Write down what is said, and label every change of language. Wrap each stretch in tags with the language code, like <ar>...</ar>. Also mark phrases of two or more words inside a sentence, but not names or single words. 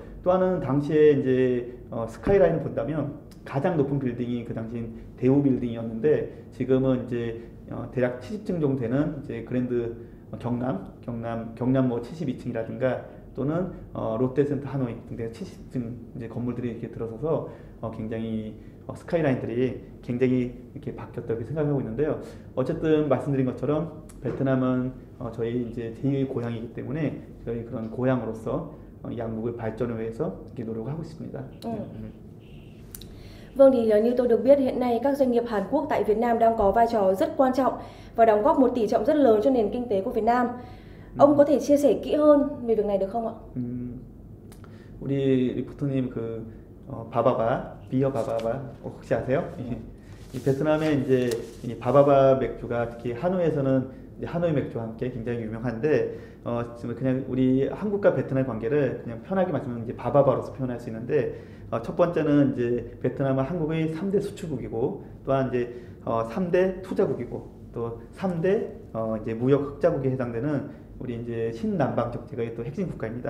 <ko>또 하나는 당시에 이제 스카이라인을 본다면 가장 높은 빌딩이 그 당시엔 대우 빌딩이었는데 지금은 이제 대략 70층 정도 되는 이제 그랜드 경남 뭐 72층이라든가 또는 롯데센터 하노이 등등 70층 이제 건물들이 이렇게 들어서서 굉장히 스카이라인들이 굉장히 이렇게 바뀌었다고 생각하고 있는데요. 어쨌든 말씀드린 것처럼 베트남은 저희 이제 제2의 고향이기 때문에 저희 그런 고향으로서 양국의 발전을 위해서 이렇게 노력을 하고 있습니다.</ko> <vi>Vâng, thì như tôi được biết hiện nay các doanh nghiệp Hàn Quốc tại Việt Nam đang có vai trò rất quan trọng và đóng góp một tỷ trọng rất lớn cho nền kinh tế của Việt Nam. Ông có thể chia sẻ kỹ hơn về việc này được không ạ?</vi> <ko>우리 리포터님 그 비어 바바바 혹시 아세요? 이 베트남에 이제 이 바바바 맥주가 특히 하노이에서는 이제 하노이 맥주와 함께 굉장히 유명한데 지금 그냥 우리 한국과 베트남 관계를 그냥 편하게 말씀하면 이제 바바바로서 표현할 수 있는데 첫 번째는 이제 베트남은 한국의 3대 수출국이고 또한 이제 3대 투자국이고 또 3대 이제 무역 흑자국에 해당되는 우리 이제 신남방 적대의 또 핵심 국가입니다.</ko>